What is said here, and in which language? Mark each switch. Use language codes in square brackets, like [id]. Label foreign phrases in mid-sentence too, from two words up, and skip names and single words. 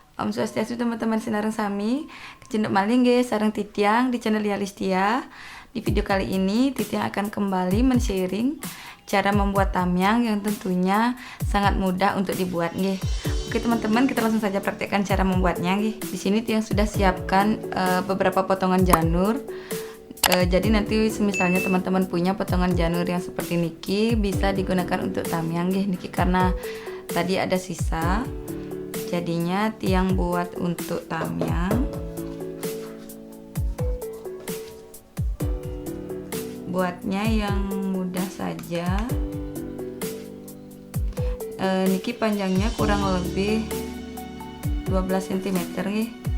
[ban] Om Swastiastu [id] teman-teman [ban] sinareng sami, kecenduk malih nggih sareng Titiang di channel Yalistia. [id] Di video kali ini [ban] Titiang [id] akan kembali men-sharing cara membuat tamyang yang tentunya sangat mudah untuk dibuat nggih. Oke teman-teman, kita langsung saja praktekkan cara membuatnya nggih. Di sini [ban] Titiang [id] sudah siapkan beberapa potongan janur. Jadi nanti misalnya teman-teman punya potongan janur yang seperti niki bisa digunakan untuk tamyang nggih niki, karena tadi ada sisa. Jadinya Tiang buat untuk tamyang. Buatnya yang mudah saja. Niki panjangnya kurang lebih 12 cm nih.